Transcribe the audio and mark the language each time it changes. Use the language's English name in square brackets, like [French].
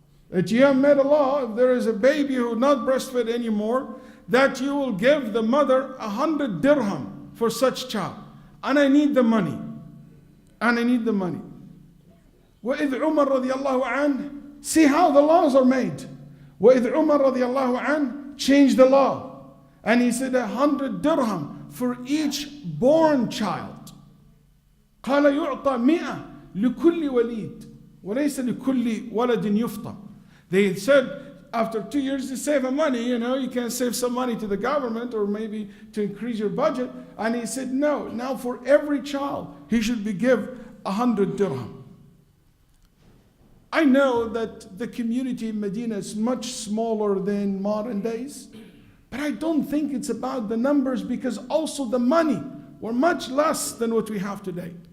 [English] That you have made a law, if there is a baby who not breastfed anymore, that you will give the mother 100 dirham for such child. And I need the money. [Arabic] وإذ عمر رضي الله عنه, [English] see how the laws are made. [Arabic] وإذ عمر رضي الله عنه [English] changed the law. And he said 100 dirham for each born child. [Arabic] قال يعطى 100 لكل وليد وليس لكل ولد يفطى. [English] They said after 2 years to save money, you can save some money to the government or maybe to increase your budget. And he said, no, now for every child, he should be given 100 dirham. I know that the community in Medina is much smaller than modern days, but I don't think it's about the numbers, because also the money were much less than what we have today.